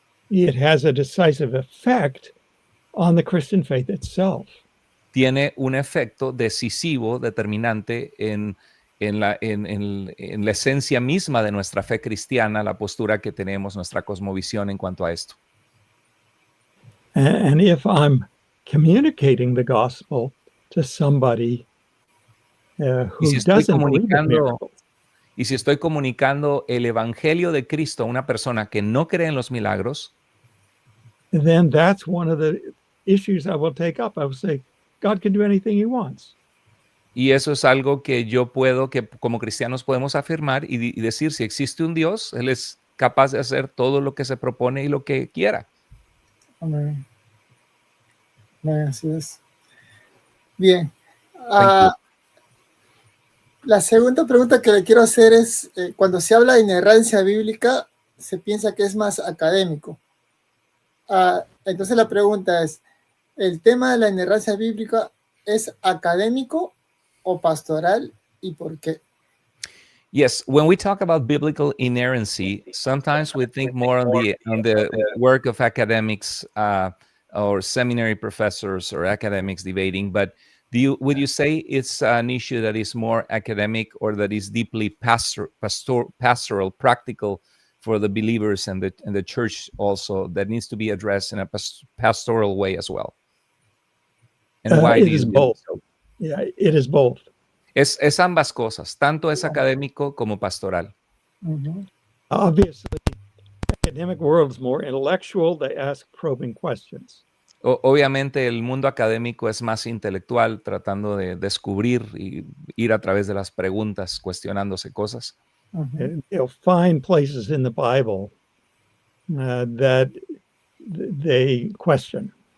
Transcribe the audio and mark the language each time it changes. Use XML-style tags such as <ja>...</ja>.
<en>it has a decisive effect on the Christian faith itself.</en> <es>Tiene un efecto decisivo, determinante en la esencia misma de nuestra fe cristiana, la postura que tenemos, nuestra cosmovisión en cuanto a esto.</es> <en>And if I'm communicating the gospel to somebody who</en> <es>si estoy</es> <en>doesn't believe in miracles,</en> <es>Y si estoy comunicando el evangelio de Cristo a una persona que no cree en los milagros,</es> <en>then that's one of the issues I will take up. I will say, God can do anything he wants.</en> <es>y eso es algo que que como cristianos podemos afirmar y decir, si existe un Dios, Él es capaz de hacer todo lo que se propone y lo que quiera. Amén. Amén, así es. Bien. La segunda pregunta que le quiero hacer es, cuando se habla de inerrancia bíblica, se piensa que es más académico. Entonces la pregunta es, ¿el tema de la inerrancia bíblica es académico o pastoral y por qué?</es> <en>Yes, when we talk about biblical inerrancy, sometimes we think more on the work of academics or seminary professors or academics debating, but would you say it's an issue that is more academic or that is deeply pastoral, practical for the believers and the church also, that needs to be addressed in a pastoral way as well? And why it is both. So? Yeah, it is both.</en> <es>Es ambas cosas, tanto es académico como pastoral. Mm-hmm.</es> <en>Obviously, the academic world is more intellectual. They ask probing questions.</en> <es>Obviamente el mundo académico es más intelectual, tratando de descubrir y ir a través de las preguntas, cuestionándose cosas. Mm-hmm.</es> <en>You'll find places in the Bible that they question.</en>